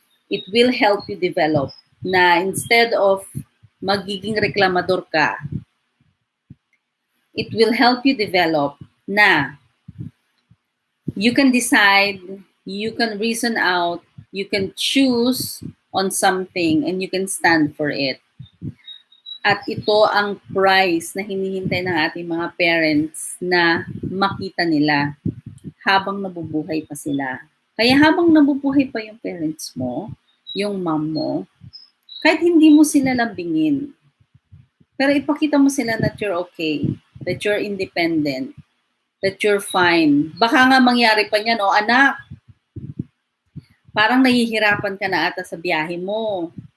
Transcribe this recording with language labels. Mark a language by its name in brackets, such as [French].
[English] It will help you develop na instead of [Filipino] magiging reklamador ka, [English] it will help you develop na you can decide, you can reason out, you can choose on something and you can stand for it. [Filipino] At ito ang prize na hinihintay ng ating mga parents na makita nila habang nabubuhay pa sila. Kaya habang nabubuhay pa yung parents mo, yung mom mo, kahit hindi mo sila lambingin, pero ipakita mo sila [English] that you're okay, that you're independent, that you're fine. [Filipino] Baka nga mangyari pa niyan, oh anak, parang nahihirapan ka na ata sa biyahe mo.